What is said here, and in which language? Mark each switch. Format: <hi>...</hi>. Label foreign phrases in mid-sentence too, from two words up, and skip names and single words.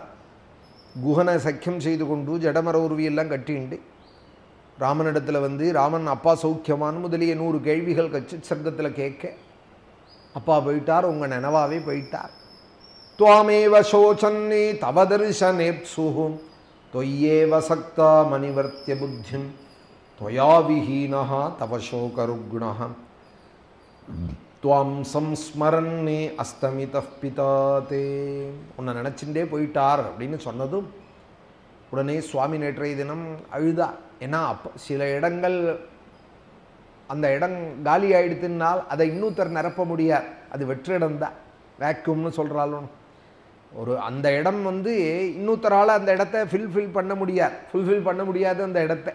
<ta>குஹனை சக்கியம் செய்து கொண்டு ஜடமர உருவியெல்லாம் கட்டிண்டு ராமனிடத்தில் வந்து, ராமன் அப்பா சௌக்கியமானு முதலிய 100 கேள்விகள் கட்சி சர்க்கத்தில் கேட்க, அப்பா போயிட்டார், உங்கள் நினைவாவே போயிட்டார்,</ta> <sa>त्वामेव शोचन् तव दर्शनेप्सुः त्वय्येव सक्ताम् अनिवर्त्य बुद्धिम् त्वया विहीनः तव शोकरुग्णः त्वां संस्मरन्ने अस्तमितः पिता ते</sa> <ta>உன்னை நினச்சிண்டே போயிட்டார் அப்படின்னு சொன்னதும் உடனே சுவாமி நேற்றைய தினம் அழுதா. ஏன்னா சில இடங்கள் அந்த இடம் காலி ஆயிடுத்துனால் அதை இன்னொருத்தர் நிரப்ப முடியாது, அது வெற்றிடம் தான், வேக்யூம்னு சொல்கிறாலும். ஒரு அந்த இடம் இன்னொருத்தரால் அந்த இடத்த ஃபுல்ஃபில் பண்ண முடியாது அந்த இடத்த.</ta>